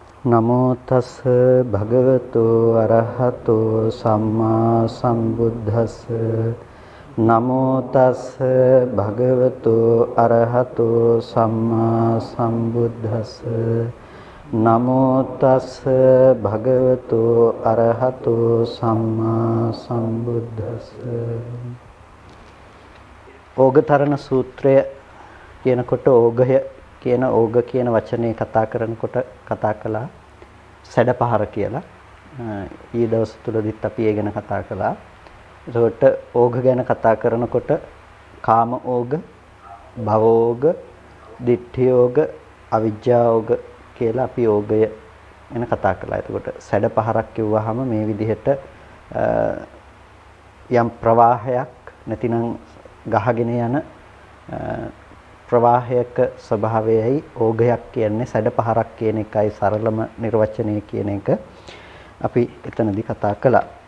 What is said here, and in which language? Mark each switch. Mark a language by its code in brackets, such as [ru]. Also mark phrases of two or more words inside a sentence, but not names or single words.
[pi] නමෝ තස් භගවතු අරහතෝ සම්මා සම්බුද්දස්ස නමෝ තස් භගවතු අරහතෝ සම්මා සම්බුද්දස්ස නමෝ තස් භගවතු අරහතෝ සම්මා සම්බුද්දස්ස. [si] ඕගතරණ සූත්‍රය කියනකොට ඕගය කියන ඕග කියන වචනේ කතා කරනකොට කතා කළා සැඩපහර කියලා. ඊ දවස් තුලදීත් අපි ඒ ගැන කතා කළා. ඒකට ඕග ගැන කතා කරනකොට කාම ඕග, භව ඕග, ditthi ඕග, අවිජ්ජා ඕග කියලා අපි ඕගය ගැන කතා කළා. එතකොට සැඩපහරක් කිව්වහම මේ විදිහට යම් ප්‍රවාහයක් නැතිනම් ගහගෙන යන ප්‍රවාහයක ස්වභාවයයි ඕගයක් කියන්නේ සැඩපහරක් කියන එකයි සරලම නිර්වචනය කියන එක අපි එතනදී කතා කළා.